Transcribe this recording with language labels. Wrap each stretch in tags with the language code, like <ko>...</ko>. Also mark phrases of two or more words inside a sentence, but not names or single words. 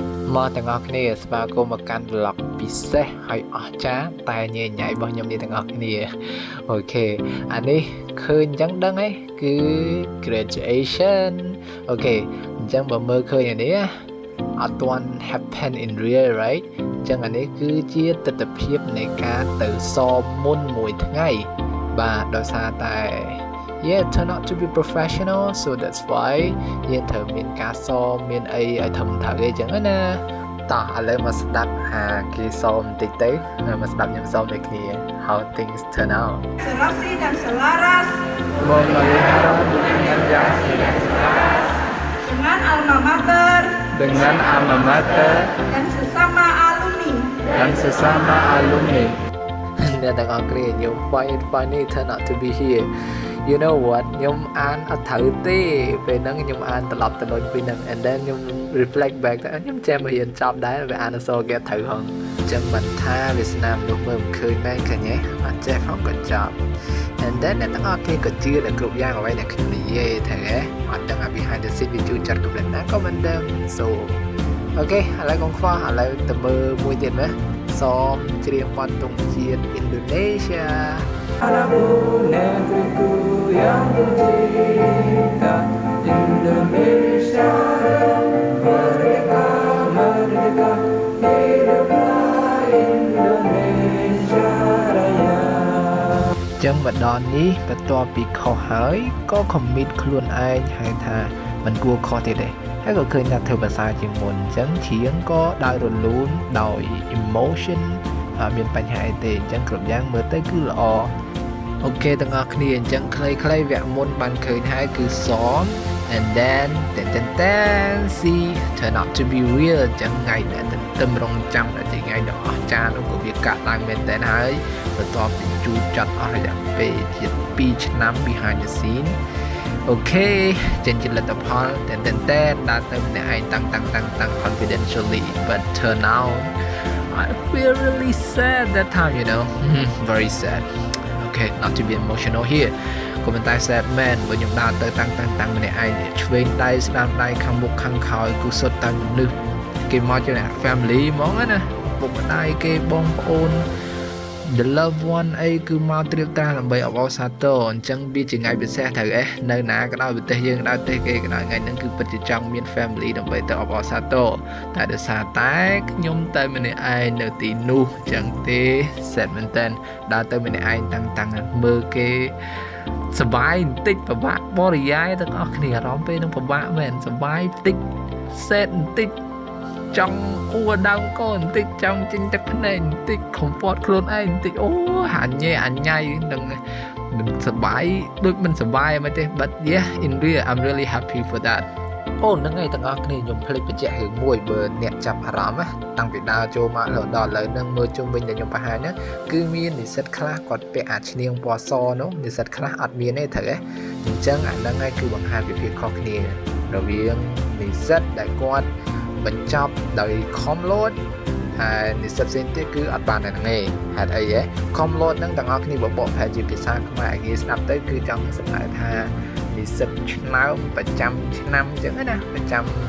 <km>មកទាំងអស់គ្នាស្វាគមន៍មកកាន់ vlog ពិសេសហើយអស្ចារ្យតែញ៉ៃញ៉ៃរបស់ខ្ញុំនេះទាំងអស់គ្នាអូខេអានេះ ឃើញអញ្ចឹងដឹងហ៎គឺ graduation អូខេអញ្ចឹងបើមើលឃើញអានេះអត់ទាន់</km> <en>happen in real right</en> <km>អញ្ចឹងអានេះគឺជាទស្សនវិជ្ជានៃការទៅសមមុនមួយថ្ងៃបាទដោយសារតែ</km> <en>Yeah, turn out to be professional, so that's why</en> <km>យើងត្រូវមានការសមមានអីឲ្យធំត្រូវអីចឹងណាតោះឥឡូវមកស្ដាប់គេសមបន្តិចទៅមកស្ដាប់ខ្ញុំសមដូចគ្នា</km> <en>How things turn out</en> <id>Serasi dan selaras memelihara dengan yang selaras dengan alma mater dan sesama alumni</id> <km>អ្នកទាំងអស់គ្នាខ្ញុំ</km> <en>finally turn out to be here you know what</en> <km>ខ្ញុំអានអត់ត្រូវទេពេលហ្នឹងខ្ញុំអានត្រឡប់ទៅដូចពី ហ្នឹង</km> <en>and then</en> <km>ខ្ញុំ reflect back ទៅខ្ញុំចាំមករៀនចប់ដែរវាអានអក្សរគេត្រូវហងអញ្ចឹងមិនថាវាស្នាមនោះមើលមិនឃើញមែនឃើញទេអត់ចេះផងក៏ចប់</km> <en>and then</en> <km>អ្នកទាំងអស់គ្នាក៏ជឿដល់គ្រប់យ៉ាងអ្វីដែលខ្ញុំនិយាយត្រូវទេអត់ដឹងអា</km> <en>behind the scene</en> <km>វាជួយចាត់កម្រិតណាក៏មិនដឹង so អូខេឥឡូវកុំខ្វល់ឥឡូវទៅមើលមួយទៀតមើលសមច្រៀងបទទង់ជាតិ Indonesia</km> <id>Aku negeriku yang tercinta Indonesia merdeka merdeka hiduplah Indonesia Raya</id> <km>ចឹងម្ដងនេះបន្ទាប់ពីខុសហើយក៏ commit ខ្លួនឯងហើយថាមិនគួរខុសទៀតទេហើយក៏ឃើញថាធ្វើភាសាជាងមុនអញ្ចឹងច្រៀងក៏ដើររលូនដោយ emotion អត់មានបញ្ហាអីទេអញ្ចឹងគ្រប់យ៉ាងមើលទៅគឺល្អអូខេទាំងអស់គ្នាអញ្ចឹងខ្លីៗវគ្គមុនបានឃើញហើយគឺសម</km> <en>and then see turn out to be real</en> <km>អញ្ចឹងថ្ងៃដែលទន្ទឹមរង់ចាំដែលជាថ្ងៃដ៏អស្ចារ្យនោះក៏វាកាត់ឡើងមែនតើហើយបន្ទាប់ពីជួបចាត់អស់រយៈពេលជា2ឆ្នាំ</km> <en>behind the scene</en> <km>អូខេចេញជាលទ្ធផលតែដើរទៅម្នាក់ឯងតាំង</km> <en>confidentially but turn out I feel really sad that time you know very sad okay not to be emotional here</en> <km>ក៏មិនតែ</km> <en>sad man</en> <km>បើខ្ញុំដើរទៅតាំងម្នាក់ឯងឆ្វេងដៃស្ដាំដៃខាងមុខខាងក្រោយគឺសុទ្ធតែមនុស្សគេមកជា family ហ្មងណាពុកម្ដាយគេបងប្អូន</km> <en>the loved one</en> <km>អីគឺមកត្រៀបតាដើម្បីអបអរសាទរអញ្ចឹងវាជាថ្ងៃពិសេស ត្រូវនៅណាក៏ដោយប្រទេសយើងក៏ដោយប្រទេសគេក៏ដោយថ្ងៃហ្នឹងគឺពិតជាចង់មាន family ដើម្បីទៅអបអរសាទរតែដោយសារតែខ្ញុំទៅម្នាក់ឯងនៅទីនោះអញ្ចឹងទេ sad មែនតើដើរទៅម្នាក់ឯងតាំងមើលគេសប្បាយបន្តិចពិបាកបរិ យាយទាំងអស់គ្នាអារម្មណ៍ពេលហ្នឹងពិបាកមែនសប្បាយបន្តិច sad បន្តិចចង់អួរដើមកូនបន្តិចចង់ចេញទឹកភ្នែកបន្តិចខំពត់ខ្លួនឯងបន្តិចអូអញញ៉ៃនឹងមិនសប្បាយដូច មិនសប្បាយមិនទេ</km> <en>but yeah in real I'm really happy for that</en> <km>អូហ្នឹងហើយទាំងអស់គ្នាខ្ញុំភ្លេចបញ្ជាក់រឿងមួយបើអ្នកចាប់អារម្មណ៍តាំងពីដើរ ចូលមកដល់ឥឡូវហ្នឹងមើលជុំវិញដែលខ្ញុំបង្ហាញហ្នឹងគឺមាននិស្សិតខ្លះគាត់ពាក់អាឈ្នាងពណ៌សនោះនិស្សិតខ្លះអត់មានទេត្រូវទេអញ្ចឹងអាហ្នឹងហើយគឺបង្ហាញពីភាពខុសគ្នារវាងនិស្សិតដែលគាត់បញ្ចប់ដោយខំលោតហើយនិស្សិតផ្សេងទៀតគឺអត់បានតែហ្នឹងឯងហេតុអីខំលោតហ្នឹងទាំងអស់គ្នាបបកប្រហែលជាភាសាខ្មែរងាយស្ដាប់ទៅគឺចង់សម្ដែងថានិស្សិតឆ្នើមប្រចាំឆ្នាំអញ្ចឹងណាប្រចាំ</km>